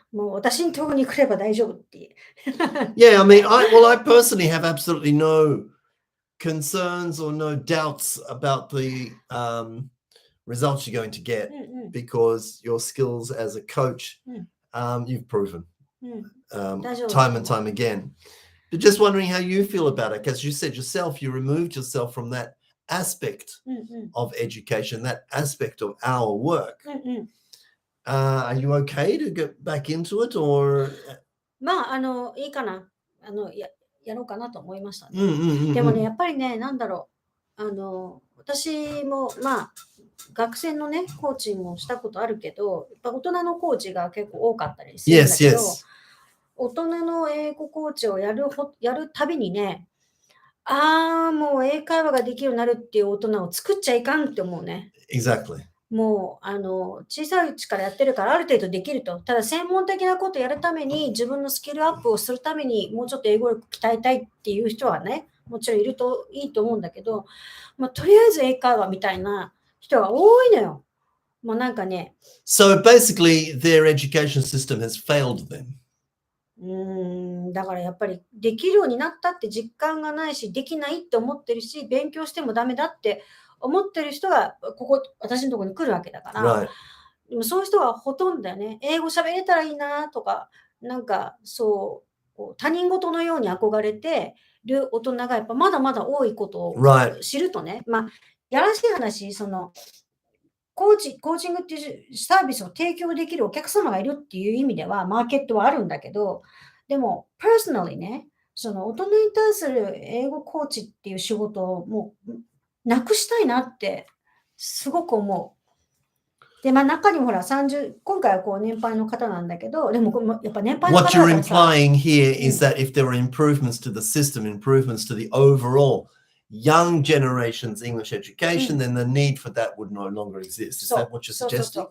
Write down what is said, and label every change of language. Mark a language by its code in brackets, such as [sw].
[ja] もう私のところに来れば大丈夫って。 [en] Yeah, I mean, I personally have absolutely no concerns or no doubts about the results you're going to get because your skills as a coach, you've proven time and time again. But just wondering how you feel about it, because you said yourself, you removed yourself from that aspect of education, that aspect of our work. Are you okay to get back into it, or? [ja] まあ、いいかな。やろうかなと思いましたね。でもね、やっぱりね、なんだろう。私も、まあ、学生のね、コーチングをしたことあるけど、やっぱ大人のコーチが結構多かったりするんだけど、大人の英語コーチをやるたびにね、もう英会話ができるようになるっていう大人を作っちゃいかんって思うね。 [en] Exactly. [ja] もう、小さいうちからやってるからある程度できると。ただ専門的なことやるために、自分のスキルアップをするために、もうちょっと英語力鍛えたいっていう人はね、もちろんいるといいと思うんだけど、とりあえず英会話みたいな人が多いのよ。もうなんかね。 [en] So basically, their education system has failed them. [ja] だからやっぱりできるようになったって実感がないし、できないって思ってるし、勉強してもダメだって思ってる人が私のところに来るわけだから、 [en] Right. [ja] でもそういう人はほとんどだよね。英語喋れたらいいなとか、なんかこう他人事のように憧れてる大人がやっぱまだまだ多いことを知るとね、やらしい話、コーチングっていうサービスを提供できるお客様がいるっていう意味では、マーケットはあるんだけど、でも、personally ね、大人に対する英語コーチっていう仕事をもう、なくしたいなって、すごく思う。で、中にもほら、今回は年配の方なんだけど、でも、やっぱ年配の方だからさ。 [en] What you're implying here is that if there were improvements to the system, improvements to the overall young generation's English education, then the need for that would no longer exist. Is that what you're suggesting?